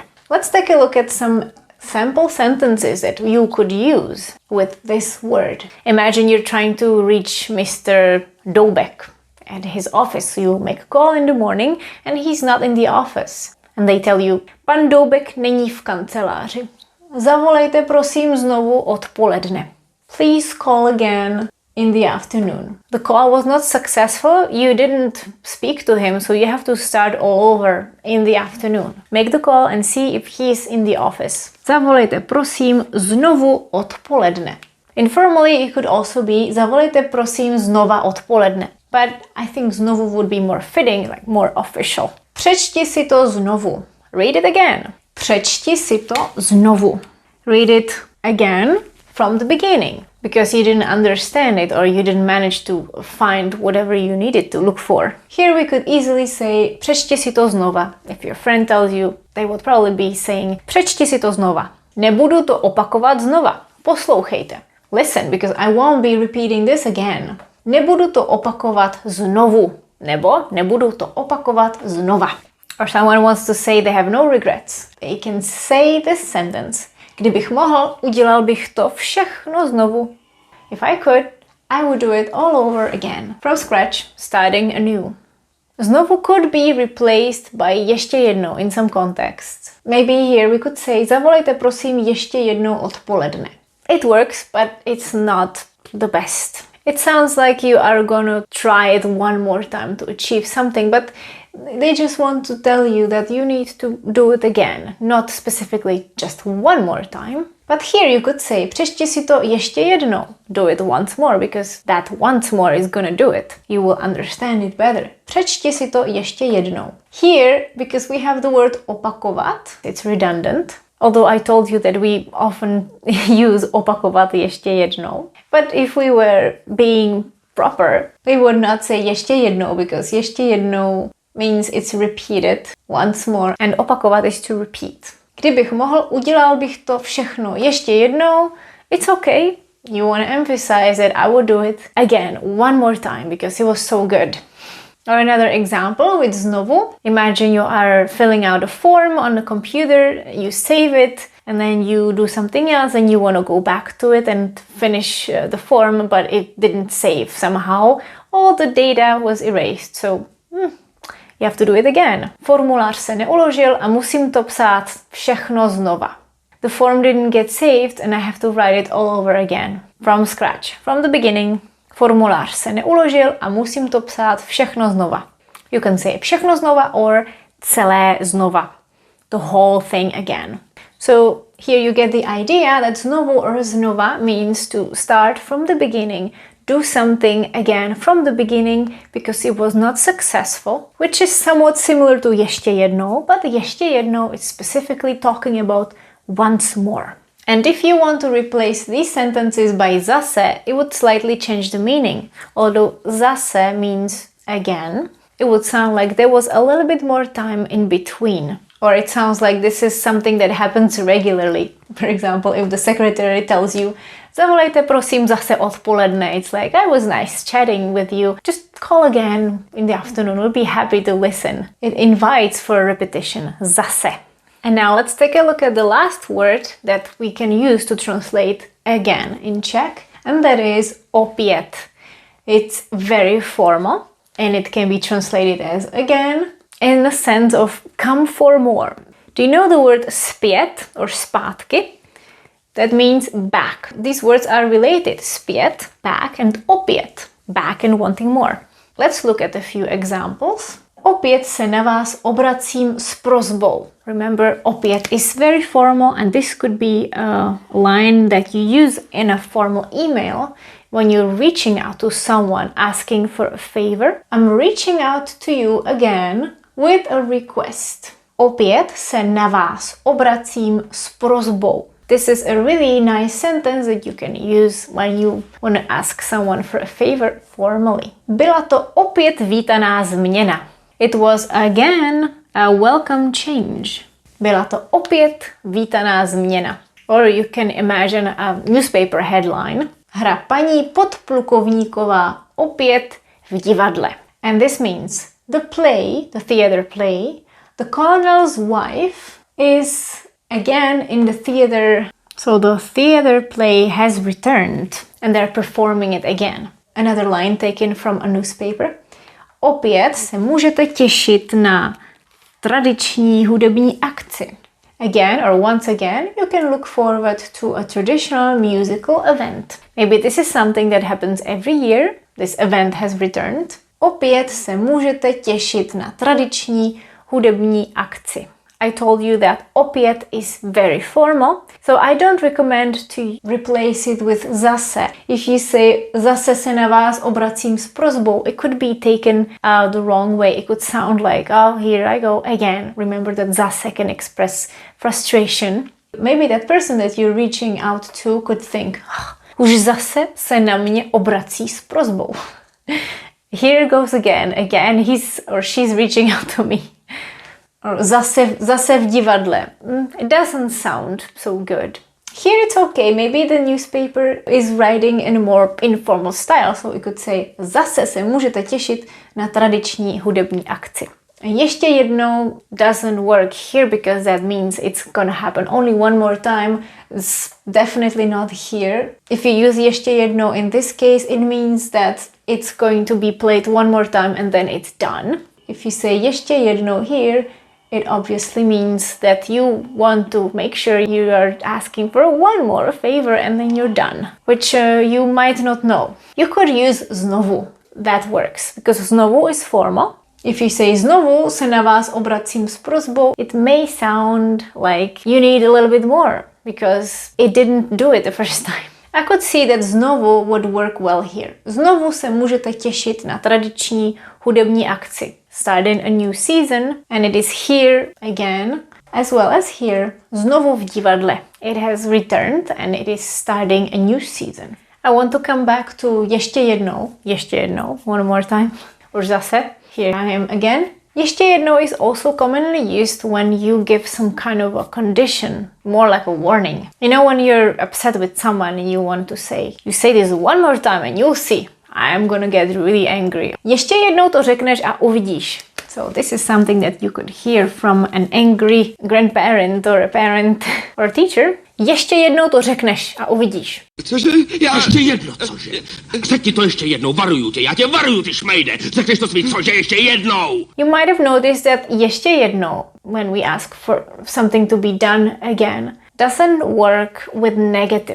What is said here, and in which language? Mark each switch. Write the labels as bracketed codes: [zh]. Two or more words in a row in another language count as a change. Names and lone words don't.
[en] Let's take a look at some sample sentences that you could use with this word. Imagine you're trying to reach Mr. Dobek at his office. You make a call in the morning and he's not in the office. And they tell you, [cs] pan Dobek není v kanceláři. Zavolejte prosím znovu odpoledne. [en] Please call again in the afternoon. The call was not successful, you didn't speak to him, so you have to start all over in the afternoon. Make the call and see if he's in the office. Zavolejte prosím znovu odpoledne. Informally it could also be [cs] zavolejte prosím znova odpoledne. [en] But I think znovu would be more fitting, like more official. [cs] Přečti si to znovu. [en] Read it again. [cs] Přečti si to znovu. [en] Read it again from the beginning. Because you didn't understand it or you didn't manage to find whatever you needed to look for. Here we could easily say [cs] přečti si to znova. [en] If your friend tells you, they would probably be saying [cs] přečti si to znova. Nebudu to opakovat znova. Poslouchejte. [en] Listen, because I won't be repeating this again. [cs] Nebudu to opakovat znovu. Nebo nebudu to opakovat znova. [en] Or someone wants to say they have no regrets. They can say this sentence. [cs] Kdybych mohl, udělal bych to všechno znovu. [en] If I could, I would do it all over again. From scratch, starting anew. Znovu could be replaced by [cs] ještě jednou [en] in some contexts. Maybe here we could say [cs] zavolejte prosím ještě jednou odpoledne. [en] It works, but it's not the best. It sounds like you are gonna try it one more time to achieve something, but they just want to tell you that you need to do it again, not specifically just one more time. But here you could say, přečti si to ještě jednou. Do it once more, because that once more is gonna do it. You will understand it better. Přečti si to ještě jednou. Here, because we have the word opakovat, it's redundant. Although I told you that we often use [cs] opakovat ještě jednou. [en] But if we were being proper, we would not say [cs] ještě jednou, [en] because [cs] ještě jednou [en] means it's repeated once more, and opakovat is to repeat. [cs] Kdybych mohl, udělal bych to všechno ještě jednou. [en] It's okay. You want to emphasize that I would do it again, one more time, because it was so good. Or another example with znovu. Imagine you are filling out a form on the computer, you save it, and then you do something else and you want to go back to it and finish the form, but it didn't save somehow. All the data was erased, so you have to do it again. [cs] Formulář se neuložil a musím to psát všechno znova. [en] The form didn't get saved and I have to write it all over again. From scratch, from the beginning. [cs] Formulář se neuložil a musím to psát všechno znova. [en] You can say [cs] všechno znova [en] or [cs] celé znova. [en] The whole thing again. So here you get the idea that znovu or znova means to start from the beginning, do something again from the beginning because it was not successful, which is somewhat similar to [cs] ještě jednou, [en] but [cs] ještě jednou [en] is specifically talking about once more. And if you want to replace these sentences by zase, it would slightly change the meaning. Although zase means again, it would sound like there was a little bit more time in between. Or it sounds like this is something that happens regularly. For example, if the secretary tells you, [cs] zavolejte prosím zase odpoledne, [en] it's like, I was nice chatting with you. Just call again in the afternoon. We'll be happy to listen. It invites for a repetition, zase. And now let's take a look at the last word that we can use to translate again in Czech, and that is opět. It's very formal, and it can be translated as again, in the sense of come for more. Do you know the word zpět or zpátky? That means back. These words are related. Zpět, back, and opět, back and wanting more. Let's look at a few examples. [cs] Opět se na vás obracím s prosbou. [en] Remember, opět is very formal, and this could be a line that you use in a formal email when you're reaching out to someone asking for a favor. I'm reaching out to you again with a request. [cs] Opět se na vás obracím s prosbou. [en] This is a really nice sentence that you can use when you want to ask someone for a favor formally. [cs] Byla to opět vítaná změna. [en] It was again a welcome change. [cs] Byla to opět vítaná změna. [en] Or you can imagine a newspaper headline. [cs] Hra paní podplukovníková opět v divadle. [en] And this means the play, the theater play, the colonel's wife is again in the theater. So the theater play has returned and they're performing it again. Another line taken from a newspaper. [cs] Opět se můžete těšit na tradiční hudební akci. [en] Again or once again, you can look forward to a traditional musical event. Maybe this is something that happens every year. This event has returned. [cs] Opět se můžete těšit na tradiční hudební akci. [en] I told you that opět is very formal, so I don't recommend to replace it with zase. If you say [cs] zase se na vás obracím s prosbou, [en] it could be taken the wrong way. It could sound like, oh, here I go again. Remember that zase can express frustration. Maybe that person that you're reaching out to could think, [cs] už zase se na mě obrací s prosbou. [en] Here goes again he's or she's reaching out to me. [cs] Or zase v divadle. [en] It doesn't sound so good. Here it's okay. Maybe the newspaper is writing in a more informal style, so we could say [cs] zase se můžete těšit na tradiční hudební akci. Ještě jednou [en] doesn't work here because that means it's gonna happen only one more time. It's definitely not here. If you use [cs] ještě jednou [en] in this case, it means that it's going to be played one more time and then it's done. If you say [cs] ještě jednou [en] here, it obviously means that you want to make sure you are asking for one more favor and then you're done, which you might not know. You could use znovu. That works because znovu is formal. If you say [cs] znovu se na vás obracím s prosbou, [en] it may sound like you need a little bit more because it didn't do it the first time. I could see that znovu would work well here. [cs] Znovu se můžete těšit na tradiční hudební akci. [en] Starting a new season and it is here again as well as here. [cs] Znovu v divadle. [en] It has returned and it is starting a new season. I want to come back to [cs] ještě jednou, [en] one more time, or zase, here I am again. [cs] Ještě jednou [en] is also commonly used when you give some kind of a condition, more like a warning. You know when you're upset with someone and you want to say, you say this one more time and you'll see, I'm gonna get really angry. [cs] Ještě jednou to řekneš a uvidíš. [en] So this is something that you could hear from an angry grandparent or a parent or a teacher. [cs] Ještě jednou to řekneš a uvidíš. Cože? Ještě jedno, cože? Řekni to ještě jednou, varuju tě, já tě varuju, ty šmejde. Řekneš to svý, cože, ještě jednou. [en] You might have noticed that [cs] ještě jednou, [en] when we ask for something to be done again, doesn't work with negative.